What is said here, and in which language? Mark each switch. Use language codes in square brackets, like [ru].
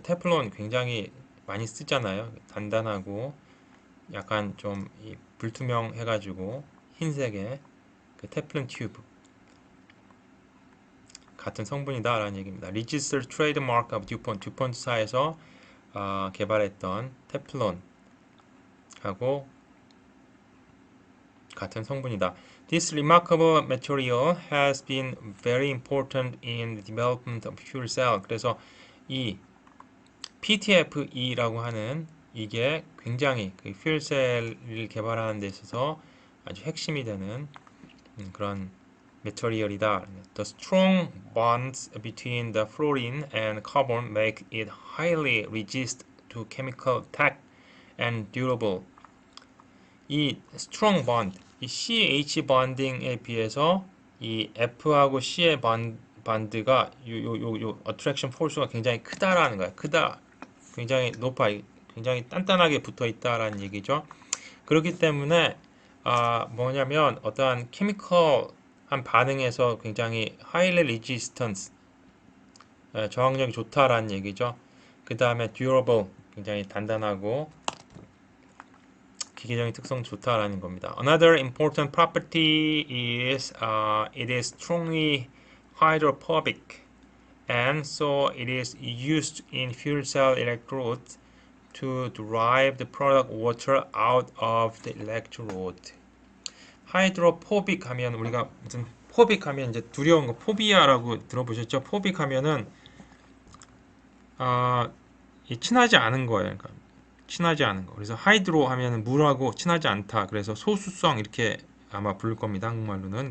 [ko] 테플론 굉장히 많이 쓰잖아요. 단단하고 약간 좀 불투명 해가지고 흰색의 그 테플론 튜브 같은 성분이다 라는 얘기입니다. [en] Registered trademark of DuPont. [ko] 듀폰트사에서 개발했던 테플론하고 같은 성분이다. [en] This remarkable material has been very important in the development of fuel cell. [ko] 그래서 이 PTFE라고 하는 이게 굉장히 그 fuel cell을 개발하는 데 있어서 아주 핵심이 되는 그런 material이다. [en] The strong bonds between the fluorine and carbon make it highly resistant to chemical attack and durable. [ko] 이 [en] strong bond, [ko] 이 CH bonding에 비해서 이 F하고 C의 반드가 요 [en] attraction force [ko] 가 굉장히 크다라는 거야. 크다. 굉장히 높아. 굉장히 단단하게 붙어 있다라는 얘기죠. 그렇기 때문에 뭐냐면 어떠한 케미컬한 반응에서 굉장히 [en] highly resistance [ko] 저항력이 좋다라는 얘기죠. 그 다음에 durable 굉장히 단단하고 기계적인 특성 좋다라는 겁니다. [en] Another important property is it is strongly hydrophobic and so it is used in fuel cell electrodes to derive the product water out of the electrode. [ko] 하이드로포빅 하면 우리가 무슨 포빅 하면 이제 두려운 거 포비아라고 들어보셨죠? 포빅 하면은 친하지 않은 거예요. 그러니까 친하지 않은 거. 그래서 하이드로 하면은 물하고 친하지 않다. 그래서 소수성 이렇게 아마 부를 겁니다. 한국말로는.